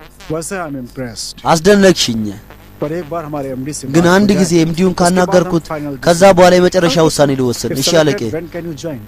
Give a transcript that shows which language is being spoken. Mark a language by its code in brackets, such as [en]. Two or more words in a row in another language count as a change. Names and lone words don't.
[en] वैसे I am impressed [am] አስደነቅሽኝ [hi] पर एक बार हमारे एमडी से [am] ግን አንድ ጊዜ ኤምዲውን ካናገርኩት ከዛ በኋላ የመጨረሻ ውሳኔ ልወስን እሺ አለቄ [en] when can you join